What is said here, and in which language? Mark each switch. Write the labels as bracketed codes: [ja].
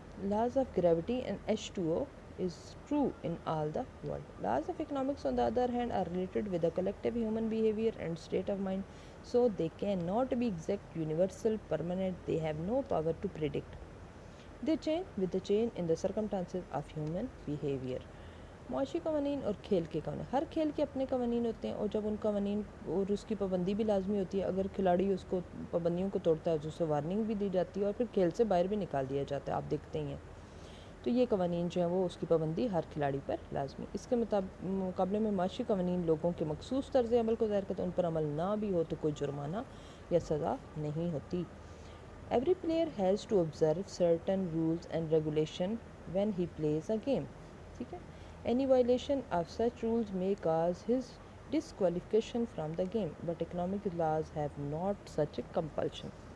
[en] Laws of gravity and H2O is true in all the world. Laws of economics on the other hand are related with the collective human behavior and state of mind. So they cannot be exact, universal, permanent. They have no power to predict. They change with the change in the circumstances of human behavior. [ur] معاشی قوانین اور کھیل کے قوانین. ہر کھیل کے اپنے قوانین ہوتے ہیں اور جب ان قوانین اور اس کی پابندی بھی لازمی ہوتی ہے. اگر کھلاڑی اس کو پابندیوں کو توڑتا ہے تو اسے وارننگ بھی دی جاتی ہے اور پھر کھیل سے باہر بھی نکال دیا جاتا ہے. آپ دیکھتے ہی ہیں. تو یہ قوانین جو ہیں وہ اس کی پابندی ہر کھلاڑی پر لازمی. اس کے مقابلے میں معاشی قوانین لوگوں کے مخصوص طرز عمل کو ظاہر کرتے ہیں. ان پر عمل نہ بھی ہو تو کوئی جرمانہ یا سزا نہیں ہوتی. [en] Every player has to observe certain rules and regulation when he plays a game. [ur] ٹھیک ہے. [en] Any violation of such rules may cause his disqualification from the game, but economic laws have not such a compulsion.